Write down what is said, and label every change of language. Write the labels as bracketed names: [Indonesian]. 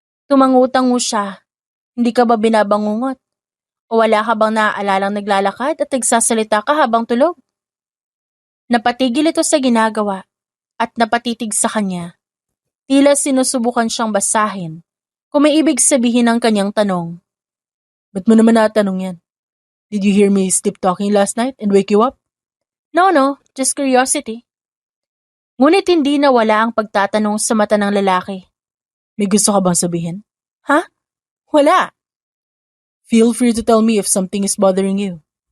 [Filipino] Tumangutang mo siya. Hindi ka ba binabangungot? O wala ka bang naaalalang naglalakad at nagsasalita ka habang tulog? Napatigil ito sa ginagawa at napatitig sa kanya. Tila sinusubukan siyang basahin kung may ibig sabihin ang kanyang tanong. Ba't mo naman natanong yan? [English] Did you hear me sleep talking last night and wake you up? No, just curiosity. [Filipino] Ngunit hindi nawala ang pagtatanong sa mata ng lalaki. May gusto ka bang sabihin? Ha? Wala. [English] Feel free to tell me if something is bothering you.